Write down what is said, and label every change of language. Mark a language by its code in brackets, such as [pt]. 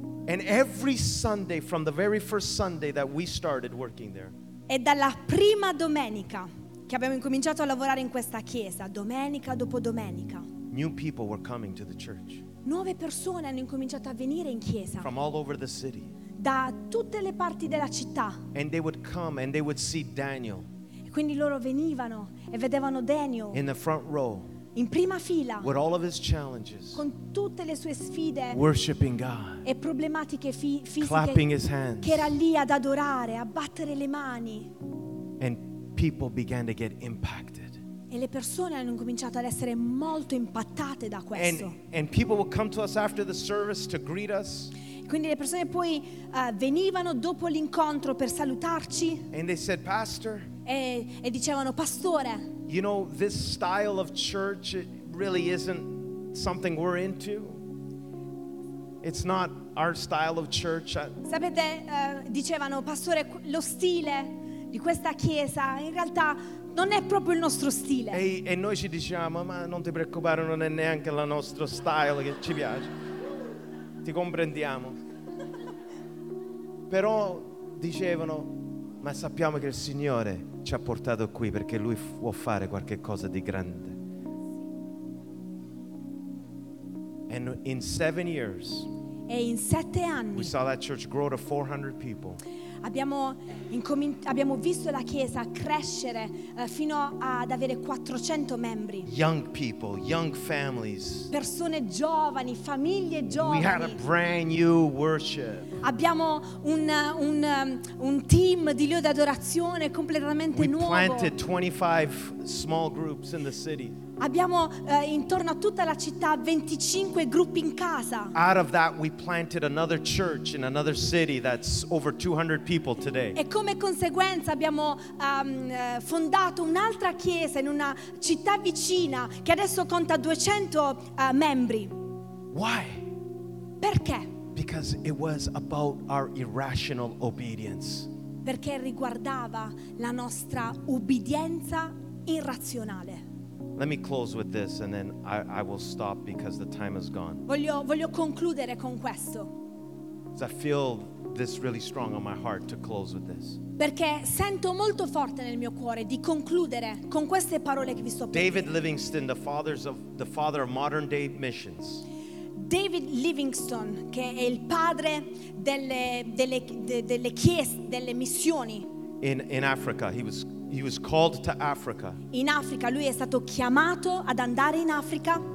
[en] And every Sunday from the very first Sunday that we started working there. [it] E dalla prima domenica che abbiamo incominciato a lavorare in questa chiesa, domenica dopo domenica. [en] New people were coming to the church. [it] Nuove persone hanno incominciato a venire in chiesa. [en] From all over the city. [it] Da tutte le parti della città. [en] And they would come and they would see Daniel. [it] E quindi loro venivano e vedevano Daniel. [en] In the front row. [it] In prima fila. [en] With all of his challenges. [it] Con tutte le sue sfide. [en] Worshiping God. [it] E problematiche fisiche. [en] Clapping his hands. [it] Che era lì ad adorare, a battere le mani. [en] And people began to get impacted. [it] E le persone hanno cominciato ad essere molto impattate da questo. [en] And people would come to us after the service to greet us. [it] Quindi le persone poi venivano dopo l'incontro per salutarci. [en] And they said, Pastor. [it] E dicevano, Pastore. [en] You know, this style of church, it really isn't something we're into. It's not our style of church. [it] Sapete, dicevano, Pastore, lo stile di questa chiesa, in realtà non è proprio il nostro stile. E noi ci diciamo, ma non ti preoccupare, non è neanche il nostro style che ci piace. Ti comprendiamo. Però dicevano, ma sappiamo che il Signore ci ha portato qui perché Lui può fare qualche cosa di grande. [en] And in 7 years, [it] e in 7 anni, [en] we saw that church grow to 400 people. [it] Abbiamo visto la chiesa crescere fino ad avere 400 membri. [en] Young people, young families. [it] Persone giovani, famiglie giovani. [en] We had a brand new worship. [it] Abbiamo un team di lieder di adorazione completamente [en] we [it] nuovo. [en] We planted 25 small groups in the city. [it] Abbiamo intorno a tutta la città 25 gruppi in casa. [en] Out of that we planted another church in another city that's over 200 people today. [it] E come conseguenza abbiamo fondato un'altra chiesa in una città vicina che adesso conta 200 membri. [en] Why? [it] Perché? [en] Because it was about our irrational obedience. [it] Perché riguardava la nostra ubbidienza irrazionale. [en] Let me close with this and then I will stop because the time is gone. [it] Voglio concludere con questo. [en] Because I feel this really strong on my heart to close with this. [it] Perché sento molto forte nel mio cuore di concludere con queste parole che vi sto per dire. [en] David Livingstone, the father of modern day missions. [it] David Livingstone, che è il padre delle chiese, delle missioni. [en] In Africa, he was called to Africa. [it] In Africa, lui è stato chiamato ad andare in Africa.